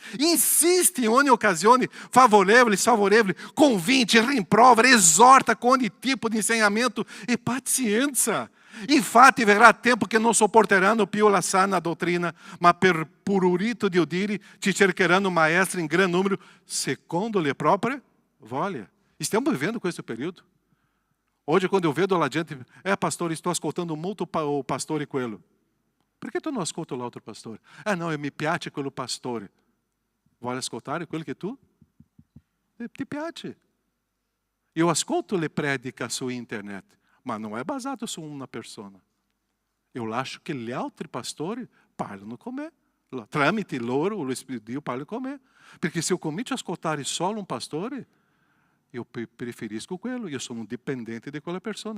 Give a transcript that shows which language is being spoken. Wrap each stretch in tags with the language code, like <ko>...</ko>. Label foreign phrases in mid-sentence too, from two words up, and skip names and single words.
<it>Insiste in ogni occasione, favorevole, sfavorevole, convinte, rimprovera,</it> <pt>exorta com</pt> <it>ogni tipo di insegnamento e pazienza. Infatti verrà tempo che non sopporteranno più la sana dottrina, ma per prurito di udire ci cercheranno maestri in gran numero, secondo le proprie voglie. Stiamo vivendo questo periodo.</it> <pt>Hoje, quando eu</pt> <it>vedo la gente,</it> <pt>pastor, estou ascoltando muito o</pt> <it>pastore quello.</it> <pt>Por que tu não</pt> <it>ascolta l'altro pastore?</it> <pt>Não, eu me</pt> <it>piace quello pastore. Vuole ascoltare quello che tu? Ti piace. Eu ascolto le predica su internet, ma non è basato su una persona. Eu lascio che gli altri pastori parlano con me. Tramite loro, lo Spirito di Dio parla con me. Perché se eu comincio a ascoltare solo un pastore, eu preferisco quello, io sono dipendente di quella persona.</it>